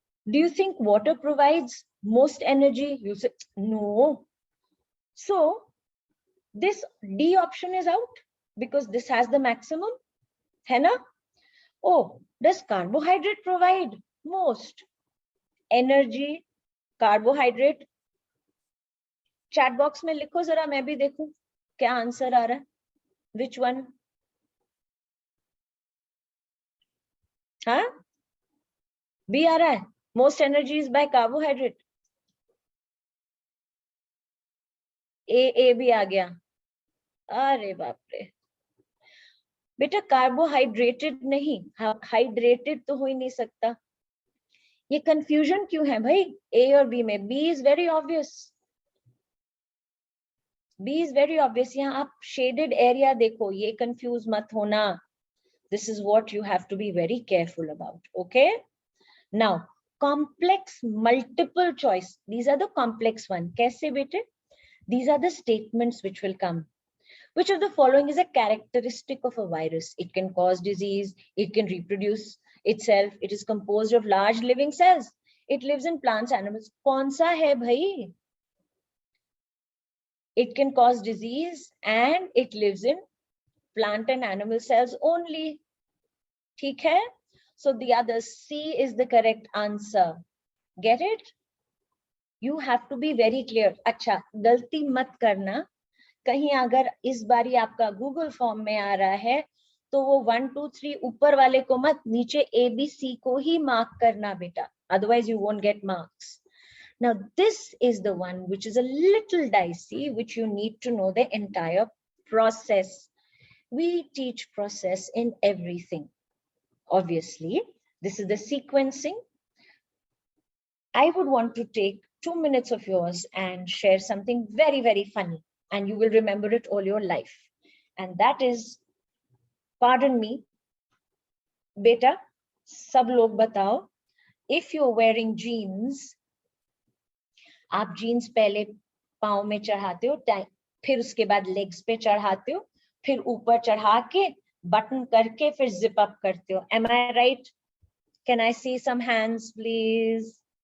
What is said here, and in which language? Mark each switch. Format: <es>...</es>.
<en>Do you think water provides most energy? You say no. So this D option is out because this has the maximum.</en> <hi>है ना?</hi> <en>Oh, does carbohydrate provide most energy? Carbohydrate.</en> <hi>Chat box में लिखो जरा, मैं भी देखूं क्या answer आ रहा है.</hi> <en>Which one?</en> <hi>हाँ? B आ रहा है.</hi> <en>Most energy is by carbohydrate.</en> <hi>A भी आ गया. अरे बाप रे. बेटा कार्बोहाइड्रेटेड नहीं, हाइड्रेटेड तो हो ही नहीं सकता. ये कंफ्यूजन क्यों है भाई A और B में?</hi> <en>B is very obvious. B is very obvious.</en> <hi>यहाँ आप shaded area देखो, ये confuse मत होना.</hi> <en>This is what you have to be very careful about. Okay. Now, complex multiple choice. These are the complex one.</en> <hi>कैसे बेटे?</hi> <en>These are the statements which will come. Which of the following is a characteristic of a virus? It can cause disease. It can reproduce itself. It is composed of large living cells. It lives in plants, animals.</en> <hi>कौन सा है भाई?</hi> <en>It can cause disease and it lives in plant and animal cells only.</en> <hi>ठीक है?</hi> <en>So the other C is the correct answer. Get it? You have to be very clear.</en> <hi>अच्छा, गलती मत करना. कहीं अगर इस बारी आपका गूगल फॉर्म में आ रहा है तो वो 1 2 3 ऊपर वाले को मत, नीचे ABC को ही मार्क करना बेटा.</hi> <en>Otherwise you won't get marks. Now this is the one which is a little dicey, which you need to know the entire process. We teach process in everything. Obviously, this is the sequencing. I would want to take 2 minutes of yours and share something very, very funny. and you will remember it all your life. And that is, pardon me,</en> <hi>beta, सब लोग बताओ,</hi> <en>if you're wearing jeans,</en> <hi>आप jeans पहले पाँव में चढ़ाते हो, फिर उसके बाद legs पे चढ़ाते हो, फिर ऊपर चढ़ा के बटन करके फिर zip up करते हो.</hi> <en>Am I right? Can I see some hands, please?</en>